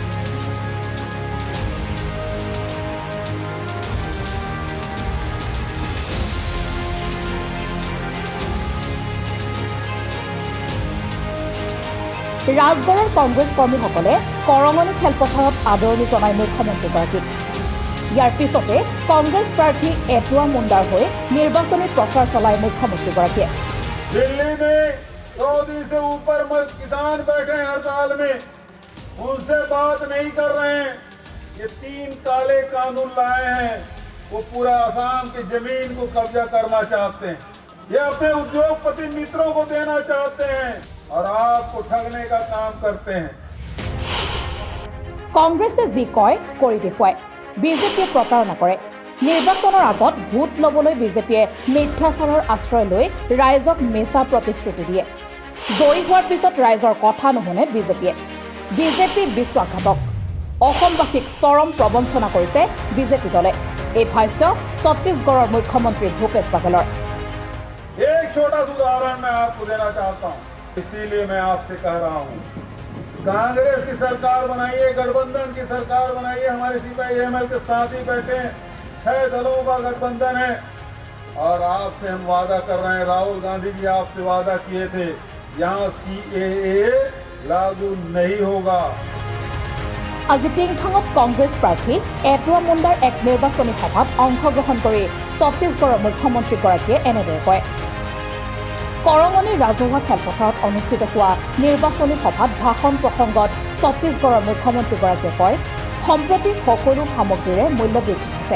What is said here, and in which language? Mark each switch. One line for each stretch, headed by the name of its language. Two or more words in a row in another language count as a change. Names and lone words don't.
Assamese: ৰাজগড়ৰ কংগ্ৰেছ কৰ্মীসকলে কৰঙনি খেলপথাৰত আদৰণি জনায় মুখ্যমন্ত্ৰীগৰাকীক। ইয়াৰ পিছতে কংগ্ৰেছ প্ৰাৰ্থী এটুৱা মুণ্ডাৰ হৈ নিৰ্বাচনী প্ৰচাৰ চলায় মুখ্যমন্ত্ৰীগৰাকীয়ে।
Hindi: दिल्ली में 100 दिन से ऊपर किसान बैठे हैं हड़ताल में, उनसे बात नहीं कर रहे हैं। ये 3 काले कानून लाए हैं, वो पूरा आसाम की जमीन को कब्जा करना चाहते हैं। ये अपने उद्योगपति मित्रों को देना चाहते हैं और आपको ठगने का काम करते हैं।
Assamese: কংগ্ৰেছে যি কয় কৰি দেখুৱায়, বিজেপিয়ে প্ৰতাৰণা কৰে। নিৰ্বাচনৰ আগত ভোট ল'বলৈ বিজেপিয়ে মিথ্যাচাৰৰ আশ্ৰয় লৈ ৰাইজক মিছা প্ৰতিশ্ৰুতি দিয়ে। জয়ী হোৱাৰ পিছত ৰাইজৰ কথা নুশুনে বিজেপিয়ে। বিজেপি বিশ্বাসঘাতক। অসমবাসীক চৰম প্ৰবঞ্চনা কৰিছে বিজেপি দলে। এই ভাষ্য ছত্তীশগড়ৰ মুখ্যমন্ত্ৰী ভূপেশ বাঘেলৰ।
Hindi: एक छोटा सा उदाहरण मैं आपको देना चाहता हूँ, इसीलिए मैं आपसे कह रहा हूँ, कांग्रेस की सरकार बनाइए, गठबंधन की सरकार बनाइए। हमारे सिपाही एमएल के साथ ही बैठे हैं, 6 दलों का गठबंधन है और आपसे हम वादा कर रहे हैं, राहुल गांधी जी आपसे वादा किए थे, यहाँ CAA लागू नहीं होगा।
Assamese: আজি টিংখাঙত কংগ্ৰেছ প্ৰাৰ্থী এটুৱা মুণ্ডাৰ এক নিৰ্বাচনী সভাত অংশগ্ৰহণ কৰি ছত্তীশগড়ৰ মুখ্যমন্ত্ৰীগৰাকীয়ে এনেদৰে কয়। কৰঙনিৰ ৰাজহুৱা খেলপথাৰত অনুষ্ঠিত হোৱা নিৰ্বাচনী সভাত ভাষণ প্ৰসংগত ছত্তীশগড়ৰ মুখ্যমন্ত্ৰীগৰাকীয়ে কয়, সম্প্ৰতি সকলো সামগ্ৰীৰে মূল্য বৃদ্ধি হৈছে।